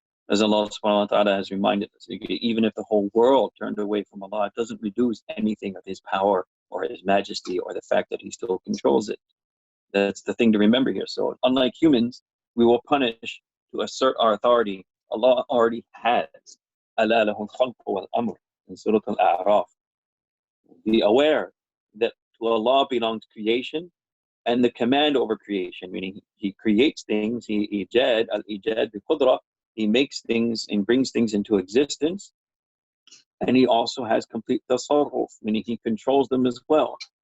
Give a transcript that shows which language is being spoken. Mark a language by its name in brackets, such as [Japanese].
[English] As Allah subhanahu wa ta'ala has reminded us, even if the whole world turned away from Allah, it doesn't reduce anything of his power or his majesty or the fact that he still controls it. That's the thing to remember here. So unlike humans, we will punish to assert our authority. Allah already has. [Arabic] أَلَا لَهُ الْخَلْقُ وَالْأَمْرُ [English] in Surah Al-A'raf. Be aware that to Allah belongs creation and the command over creation, meaning he creates things, he al-ijad bi-qudra, he makes things and brings things into existence, and he also has complete tasarruf, meaning he controls them as well.